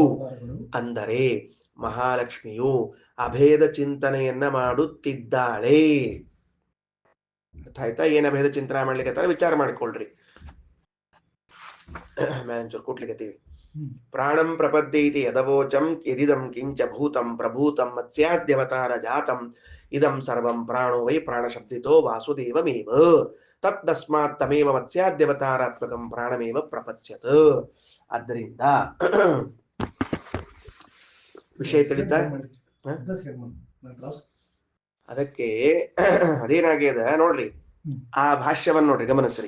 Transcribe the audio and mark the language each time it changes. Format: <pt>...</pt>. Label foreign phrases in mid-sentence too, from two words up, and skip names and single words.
<kn>ಅಂದರೆ ಮಹಾಲಕ್ಷ್ಮಿಯು ಅಭೇದ ಚಿಂತನೆಯನ್ನ ಮಾಡುತ್ತಿದ್ದಾಳೆ. ಅರ್ಥ ಆಯ್ತಾ? ಏನ್ ಅಭೇದ ಚಿಂತನೆ ಮಾಡ್ಲಿಕ್ಕೆ ವಿಚಾರ ಮಾಡ್ಕೊಳ್ರಿ. ಮ್ಯಾನೇಜರ್ ಕೊಟ್ಲಿಕತ್ತೀವಿ.</kn> <sa>ಪ್ರಾಣಂ ಪ್ರಪದ್ಯೈತಿ ಯದವೋಚಂ ಯದಿದಂ ಕಿಂಚ ಭೂತಂ ಪ್ರಭೂತಂ ಮತ್ಸ್ಯಾದ್ಯವತಾರ ಜಾತಂ ಇದಂ ಸರ್ವಂ ಪ್ರಾಣೋ ವೈ ಪ್ರಾಣಶಬ್ದಿತೋ ವಾಸುದೇವಮೇವ ತತ್ತಸ್ಮಾತ್ ತಮೇವ ಮತ್ಸ್ಯಾದ್ಯವತಾರಾತ್ಮಕಂ ಪ್ರಾಣಮೇವ ಪ್ರಪತ್ಸ್ಯತ.</sa> <kn>ಆದ್ದರಿಂದ ವಿಷಯ ತಿಳಿತಾ? ಅದಕ್ಕೆ ಅದೇನಾಗ್ಯದ ನೋಡ್ರಿ, ಆ ಭಾಷ್ಯವನ್ನ ನೋಡ್ರಿ, ಗಮನಿಸ್ರಿ.</kn>